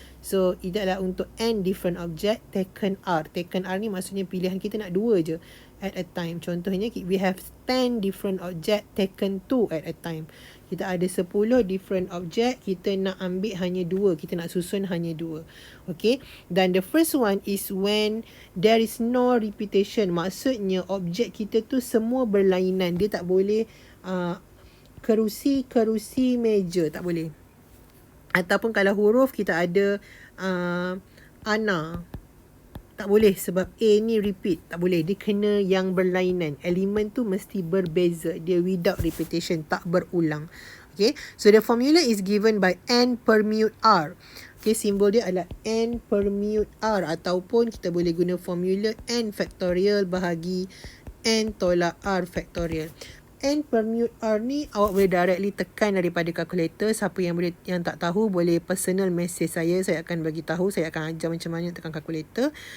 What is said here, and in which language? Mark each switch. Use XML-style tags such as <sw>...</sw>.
<ms>So, itu adalah untuk n</ms> <en>different object taken R.</en> <ms>Taken R ni maksudnya pilihan kita nak 2 je</ms> <en>at a time.</en> <ms>Contohnya,</ms> <en>we have 10 different object taken 2 at a time.</en> <ms>Kita ada 10</ms> <en>different object,</en> <ms>kita nak ambil hanya 2. Kita nak susun hanya 2. Okay. Dan</ms> <en>the first one is when there is no repetition.</en> <ms>Maksudnya objek kita tu semua berlainan. Dia tak boleh kerusi meja. Tak boleh. Ataupun kalau huruf kita ada ana. Tak boleh sebab A ni repeat. Tak boleh. Dia kena yang berlainan. Elemen tu mesti berbeza. Dia</ms> <en>without repetition.</en> <ms>Tak berulang.</ms> <en>Okay. So the formula is given by n permute R. Okay.</en> <ms>Simbol dia adalah n permute R. Ataupun kita boleh guna formula n factorial bahagi n tolak R factorial. N permute R ni awak boleh</ms> <en>directly</en> <ms>tekan daripada kalkulator. Siapa yang tak tahu boleh personal message saya akan bagi tahu, saya akan ajar macam mana tekan kalkulator.</ms>